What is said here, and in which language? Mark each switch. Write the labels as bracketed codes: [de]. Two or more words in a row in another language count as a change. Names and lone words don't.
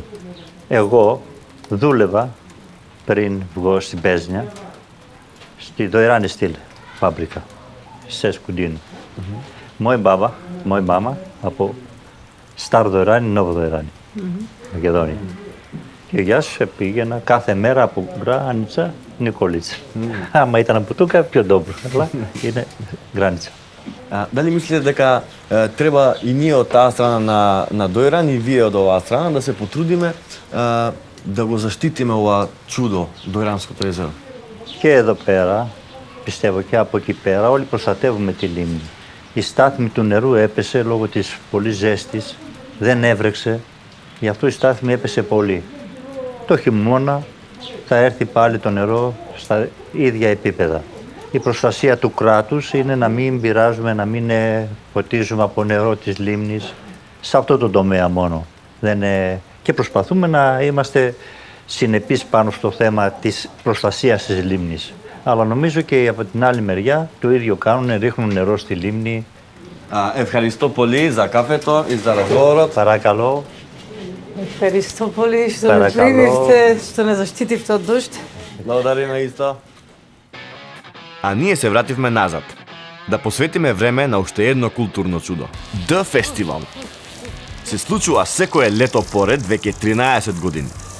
[el] Εγώ δούλευα πριν βγω στην Πέσνια, στη Doirani Steel φάμπρικα, σε Σκουντίνο. [mk] Моя мама [el] από Στάρ Doirani, Νόβο Doirani, Μακεδόνια. Και аз πήγαινα κάθε μέρα από Γκράνιτσα, Νικολίτσα. Άμα ήταν από тука, πιο добро, αλλά είναι Γκράνιτσα. [mk] Дали мислите дека треба и ние од таа страна на Дојран и вие од оваа страна да се потрудиме да го заштитиме ова чудо, Дојранското езеро? [el] Και εδώ πέρα, πιστεύω και από εκεί πέρα, όλοι προστατεύουμε τη λίμνη. Η στάθμη του νερού έπεσε λόγω της πολύ ζέστης, δεν έβρεξε, γι' αυτό η στάθμη έπεσε πολύ. Το χειμώνα θα έρθει πάλι το νερό στα ίδια επίπεδα. Η προστασία του κράτους είναι να μην πειράζουμε, να μην ποτίζουμε από νερό της λίμνης, σε αυτό το τομέα μόνο. Και προσπαθούμε να είμαστε συνεπείς πάνω στο θέμα της προστασίας της λίμνης. Αλλά νομίζω και από την άλλη μεριά το ίδιο κάνουν, ρίχνουν νερό στη λίμνη. Ευχαριστώ πολύ [mk] за кафето и за разговорот. [el] Παρακαλώ. Ευχαριστώ πολύ [mk] што ме примивте, што не заштитивте од дожд. Благодариме исто. А ние се вративме назад, да посветиме време на уште едно културно чудо. [en] The Festival. [mk] Се случува секое лето поред веќе 13 години.